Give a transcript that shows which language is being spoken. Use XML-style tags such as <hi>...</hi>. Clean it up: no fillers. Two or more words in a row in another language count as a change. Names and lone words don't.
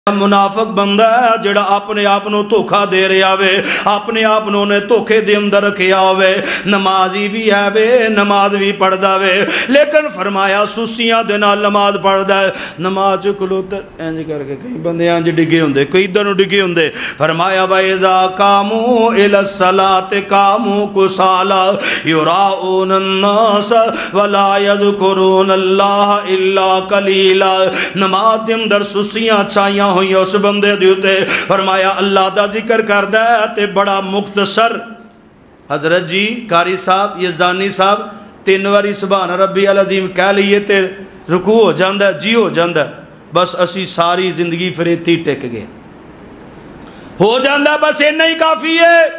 <pa>منافق بندہ ہے جڑا اپنے آپ نو دھوکھا دے رہا وے، اپنے آپ نو نے دھوکھے دے اندر رکھیا ہوئے، نمازی بھی ہے وے، نماز بھی پڑھدا وے، لیکن فرمایا سستیاں دے نال نماز پڑھدا ہے، نماز کھلوتا انج کر کے کئی بندے انج ڈگے ہوندے، کئی ادھر نو ڈگے ہوندے، فرمایا</pa> <ar>وَإِذَا قَامُوا إِلَى الصَّلَاةِ قَامُوا كُسَالَىٰ يُرَاءُونَ النَّاسَ وَلَا يَذْكُرُونَ اللَّهَ إِلَّا قَلِيلًا۔</ar> <pa>نماز دے اندر سستیاں چھائیاں ہوئی اس بندے دیوتے، فرمایا اللہ دا ذکر کردہ ہے تے بڑا مختصر۔ حضرت جی قاری صاحب یزدانی صاحب 3 واری</pa> <ar>سبحان ربی العظیم</ar> <pa>کہہ لیے تے رکوع ہو جاندہ ہے، جی ہو جاندہ ہے، بس اسی ساری زندگی فریتی ٹک گئے، ہو جاندہ ہے، بس اتنا ہی کافی ہے۔</pa>